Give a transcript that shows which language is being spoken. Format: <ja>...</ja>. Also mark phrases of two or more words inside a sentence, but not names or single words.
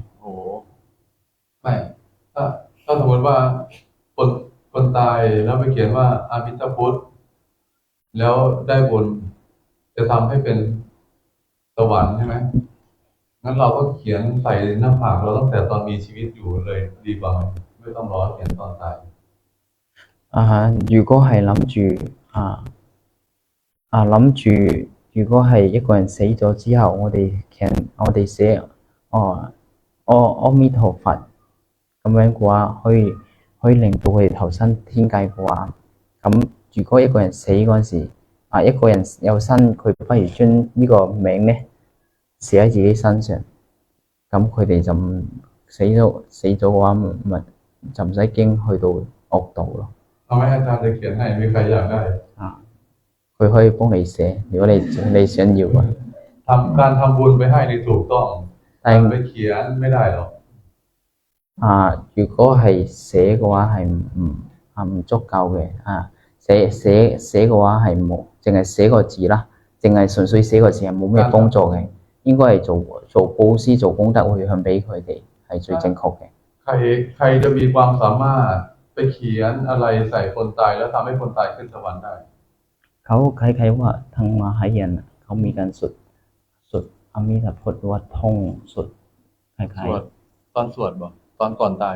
<th>โอ้ไม่ถ้าสมมติว่าคนตายแล้วไปเขียนว่าอามิตพุทธแล้วได้บุญจะทำให้เป็นสวรรค์ใช่ไหมงั้นเราก็เขียนใส่หน้าผากเราตั้งแต่ตอนมีชีวิตอยู่เลยดีกว่าไหมไม่ต้องรอเขียนตอนตาย</th> <yue>如果係如果係一個人死咗之後，我哋寫阿彌陀佛咁樣嘅話，可以令到佢哋投身天界嘅話，咁如果一個人死嗰陣時，一個人有身，佢不如將呢個名呢寫喺自己身上，咁佢哋就唔死咗嘅話，咪就唔使驚去到惡道咯。</yue> <th>ทำไมอาจารย์จะเขียนให้มีใครอยากได้</th> <yue>佢可以幫你寫，如果你想要啊。</yue> <th>การทำบุญไปให้นี่ถูกต้องแต่ไปเขียนไม่ได้หรอก</th> <yue>如果係寫嘅話係唔足夠嘅寫嘅話係冇，淨係寫個字啦，淨係純粹寫個字係冇咩幫助嘅，應該係做布施做功德回向俾佢哋係最正確嘅。</yue> <th>ใครจะมีความสามารถไปเขียนอะไรใส่คนตายแล้วทำให้คนตายขึ้นสวรรค์ได้ เขาคล้ายๆว่าทางมหายานเขามีการสวดอมิตพุทธว่าท่องสวดคล้าย ๆตอนสวดบ่ตอนก่อนตาย</th>